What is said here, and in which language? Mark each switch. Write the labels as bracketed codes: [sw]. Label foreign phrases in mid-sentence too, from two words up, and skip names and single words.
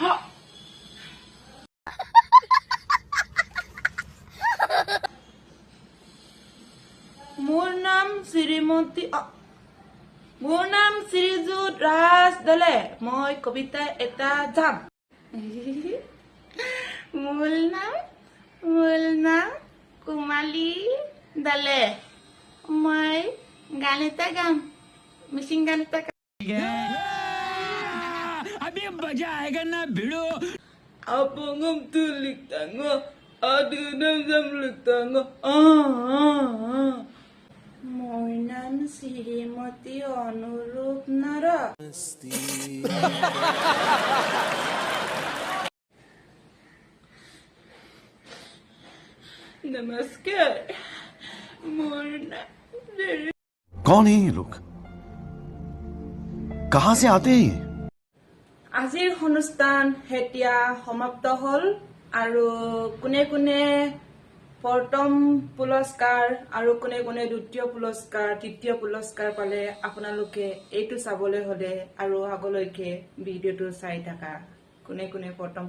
[as] মোৰ নাম শ্ৰীযুত ৰাজ দলে মই কবিতা এটা যাম মূল নাম কুমালী দলে মই গান এটা গাম মিচিং গান এটা [hi] अभी मजा आएगा ना भिड़ो [mrg] Abangam tulik tango, adunam zamlik tango. [as] মোৰ নাম শ্ৰীমতী অনুৰূপ নৰা नमस्कार মোৰ নাম [hi] कौन है ये लोग कहां से आते हैं ये [as] আজিৰ অনুষ্ঠান হেতিয়া সমাপ্ত হল আৰু কোনে কোনে প্ৰথম পুৰস্কাৰ আৰু কোনে কোনে দ্বিতীয় পুৰস্কাৰ তৃতীয় পুৰস্কাৰ পালে আপোনালোকে এইটো চাবলৈ হলে আৰু আগলৈকে ভিডিঅটো চাই থাকা কোনে কোনে প্ৰথম